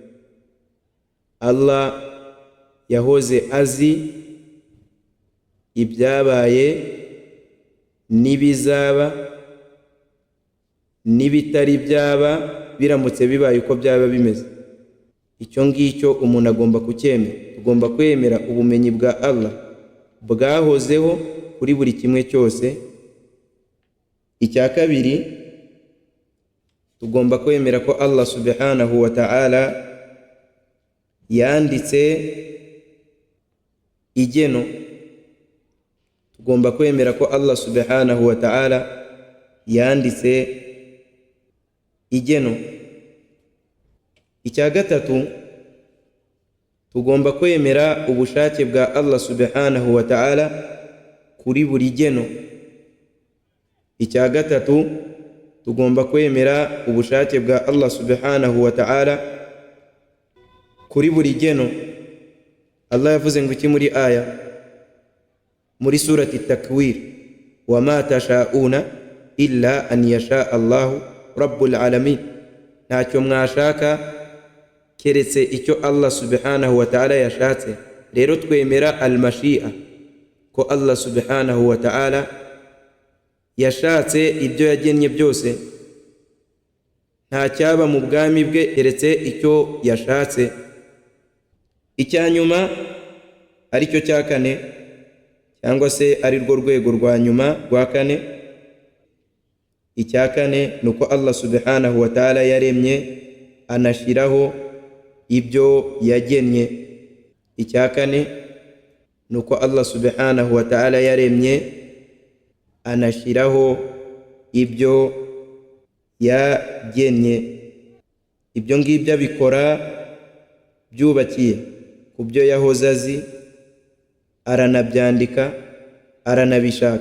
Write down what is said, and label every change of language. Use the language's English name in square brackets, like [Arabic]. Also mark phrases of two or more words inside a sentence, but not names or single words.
[Kinyarwanda] Allah yahoze azi ibyabaye n'ibizaba n'ibitari byaba biramutse bibaye uko byaba bimeze. Icyo ngicyo umuntu agomba kucyemera. Tugomba kwemera ubumenyi bwa Allah bwahozeho kuri buri kimwe cyose. Icya kabiri, tugomba kwemera ko Allah [Arabic] سبحانه وتعالى [Kinyarwanda] yanditse igeno. Tugomba kwemera ko Allah [Arabic] سبحانه وتعالى [Kinyarwanda] yanditse igeno. Icya gatatu, tugomba kwemera ubushake bwa Allah [Arabic] سبحانه وتعالى [Kinyarwanda] kuri buri geno. Icya gatatu, tugomba kwemera ubushake bwa Allah [Arabic] سبحانه وتعالى [Kinyarwanda] kuri buri geno. Allah yavuze ngo iki muri aya? [Arabic] muri surati takwir, وما تشاؤون إلا أن يشاء الله رب العالمين, [Kinyarwanda] ntacyo mwashaka keretse icyo Allah [Arabic] سبحانه وتعالى [Kinyarwanda] yashatse. Rero twemera al-mashi'a, ko Allah [Arabic] سبحانه وتعالى [Kinyarwanda] yashatse ibyo yagennye byose, nta cyaba mu bwami bwe keretse icyo yashatse. Icyanyuma ari cyo cya kane, cyangwa se ari rwo rwego rwa nyuma rwa kane, icya kane nuko Allah [Arabic] سبحانه وتعالى [Kinyarwanda] yaremye anashiraho ibyo yagennye. Icya kane nuko Allah [Arabic] سبحانه وتعالى [Kinyarwanda] yaremye anashiraho ibyo yagennye. Ibyo ngibyo abikora byubakiye ku byo yahoze azi, aranabyandika, aranabishaka.